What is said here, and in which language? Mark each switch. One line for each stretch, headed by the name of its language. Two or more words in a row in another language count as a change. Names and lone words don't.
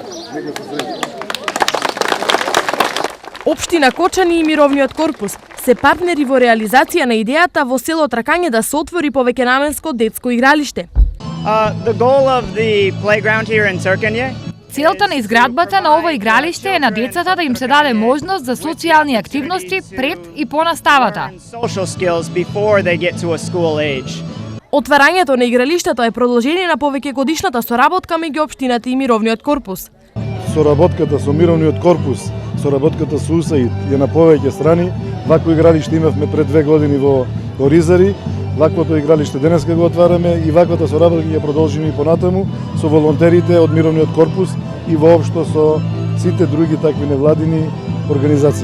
Macedonian: Општина Кочани и Мировниот корпус се партнери во реализација на идејата во село Тракање да се отвори повеќенаменско детско игралиште.
English: The goal of the playground here in Turkanje.
Macedonian: Целта на изградбата на ова игралиште е на децата да им се даде можност за социјални активности пред и по наставата.
English: Social skills before they get to a school age.
Macedonian: Отварањето на игралиштето е продолжение на повеќегодишната соработка меѓу општината и Мировниот корпус. Соработката со Мировниот корпус, соработката со УСАИД е на повеќе страни. Вакво игралиште имавме пред 2 години во Оризари, ваквото игралиште денеска го отвараме и ваквата соработка ќе продолжиме и понатаму со волонтерите од Мировниот корпус и воопшто со сите други такви невладини организации.